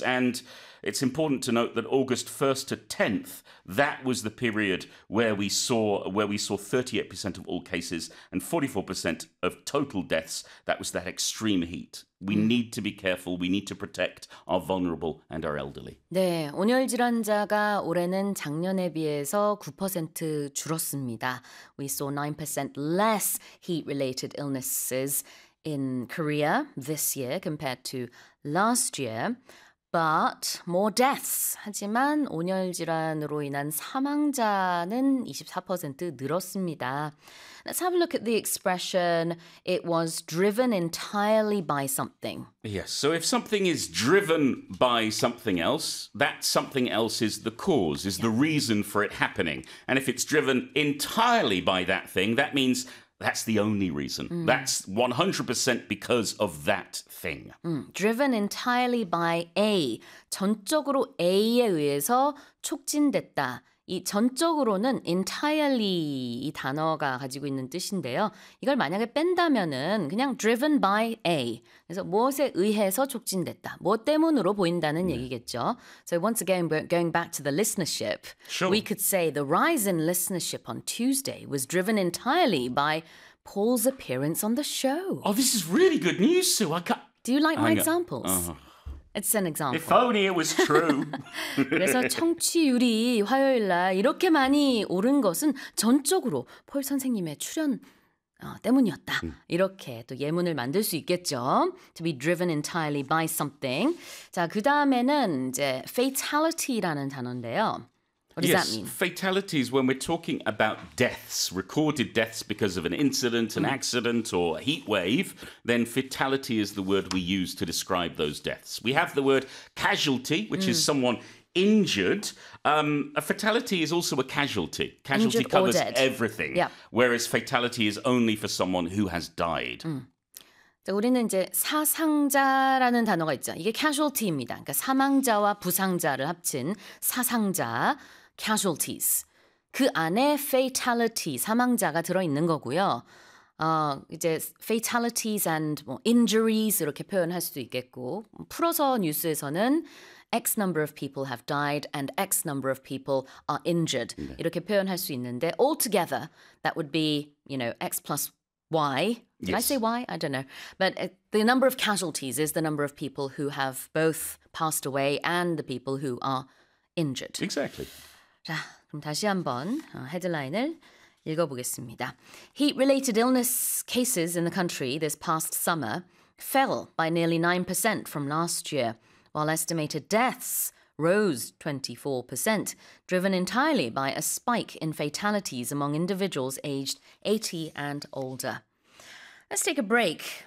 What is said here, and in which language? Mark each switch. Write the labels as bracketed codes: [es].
[en] And it's important to note that August 1st to 10th, that was the period where we saw 38% of all cases and 44% of total deaths. That was that extreme heat. We need to be careful. We need to protect our vulnerable and our elderly. [ko] 네, 온열 질환자가 올해는 작년에 비해서 9% 줄었습니다. [en] We saw 9% less heat-related illnesses in Korea this year compared to last year. But more deaths. [ko] 하지만 온열 질환으로 인한 사망자는 24% 늘었습니다. [en] Let's have a look at the expression, it was driven entirely by something. Yes, so if something is driven by something else, that something else is the cause, is the reason for it happening. And if it's driven entirely by that thing, that means that's the only reason. Mm. That's 100% because of that thing. Mm. Driven entirely by A. [ko] 전적으로 A에 의해서 촉진됐다. 이 전적으로는 entirely 이 단어가 가지고 있는 뜻인데요. 이걸 만약에 뺀다면은 그냥 driven by A. 그래서 무엇에 의해서 촉진됐다. 무엇 때문으로 보인다는 얘기겠죠. [en] So once again, going back to the listenership. Sure. We could say the rise in listenership on Tuesday was driven entirely by Paul's appearance on the show. Oh, this is really good news, Sue. Do you like my examples? It's an example. If only it was true. [ko] 그래서 청취율이 화요일 날 이렇게 많이 오른 것은 전적으로 폴 선생님의 출연 때문이었다. 이렇게 또 예문을 만들 수 있겠죠. [en] To be driven entirely by something. [ko] 자, 그다음에는 이제 fatality라는 단어인데요. [en] What does yes, that mean? Fatality is when we're talking about deaths, recorded deaths because of an incident, an accident, or a heat wave, then fatality is the word we use to describe those deaths. We have the word casualty, which is someone injured. A fatality is also a casualty. Casualty injured covers or dead. Everything, yep. Whereas fatality is only for someone who has died. Mm. [ko] 우리는 이제 사상자라는 단어가 있죠. 이게 casualty입니다. 그러니까 사망자와 부상자를 합친 사상자, casualties. 그 안에 fatality, 사망자가 들어있는 거고요. 이제 [en] fatalities and injuries [ko] 이렇게 표현할 수도 있겠고 풀어서 뉴스에서는 [en] X number of people have died and X number of people are injured. [ko] 네. 이렇게 표현할 수 있는데 [en] altogether that would be, you know, X plus Y? Did yes. I say why? I don't know. But the number of casualties is the number of people who have both passed away and the people who are injured. Exactly. [ko] 자, 그럼 다시 한번 헤드라인을 읽어보겠습니다. [en] Heat-related illness cases in the country this past summer fell by nearly 9% from last year, while estimated deaths rose 24%, driven entirely by a spike in fatalities among individuals aged 80 and older. Let's take a break.